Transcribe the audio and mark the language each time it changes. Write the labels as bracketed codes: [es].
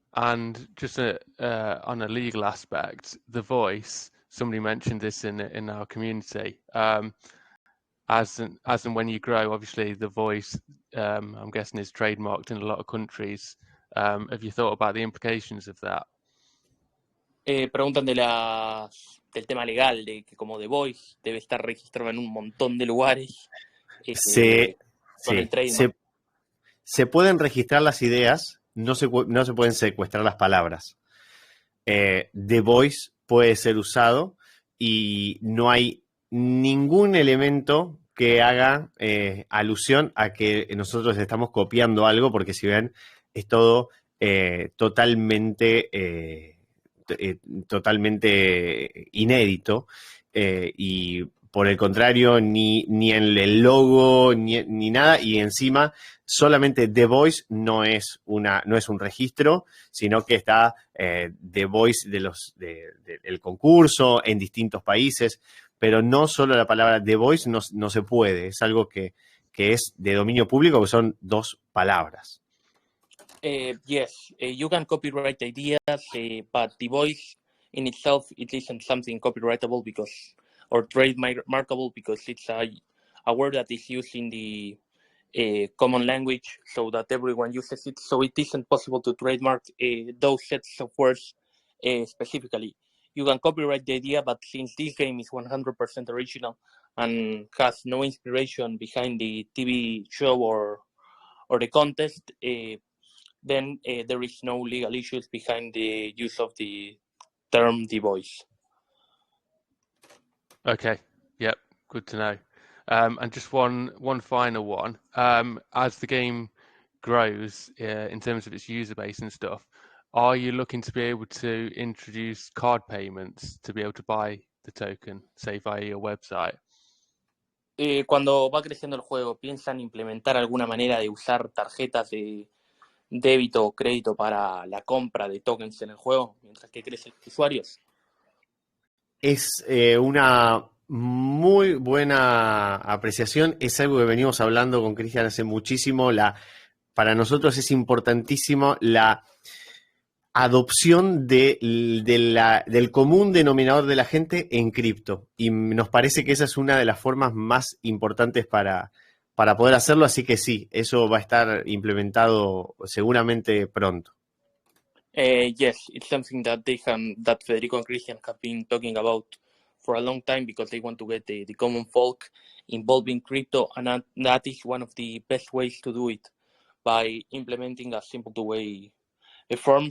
[en] And just on a legal aspect, the voice, somebody mentioned this in our community. As and when you grow, obviously the voice, I'm guessing, is trademarked in a lot of countries. Have you thought about the implications of that? [es] Preguntan del tema legal, de que como The Voice debe estar registrado en un montón de lugares con el trademark. Se pueden registrar las ideas, no se pueden secuestrar las palabras. The Voice puede ser usado y no hay ningún elemento que haga alusión a que nosotros estamos copiando algo, porque si ven, es todo totalmente inédito y por el contrario, ni en el logo, ni nada, y encima solamente The Voice no es un registro, sino que está The Voice del concurso en distintos países, pero no solo la palabra The Voice no se puede, es algo que es de dominio público, que son 2 palabras. [en] Yes, you can copyright ideas, but The Voice in itself, it isn't something copyrightable or trademarkable, because it's a word that is used in the common language, so that everyone uses it. So it isn't possible to trademark those sets of words specifically. You can copyright the idea, but since this game is 100% original and has no inspiration behind the TV show or the contest, then there is no legal issues behind the use of the term The Voice. Okay, yep, good to know. And just one final one. As the game grows in terms of its user base and stuff, are you looking to be able to introduce card payments to be able to buy the token, say via your website? [es] Cuando va creciendo el juego, ¿piensan implementar alguna manera de usar tarjetas de débito o crédito para la compra de tokens en el juego mientras que crecen los usuarios? Es una muy buena apreciación, es algo que venimos hablando con Cristian hace muchísimo. Para nosotros es importantísimo la adopción del común denominador de la gente en cripto, y nos parece que esa es una de las formas más importantes para poder hacerlo, así que sí, eso va a estar implementado seguramente pronto. [en] Yes, it's something that that Federico and Christian have been talking about for a long time, because they want to get the common folk involved in crypto, and that is one of the best ways to do it, by implementing a simple two-way form.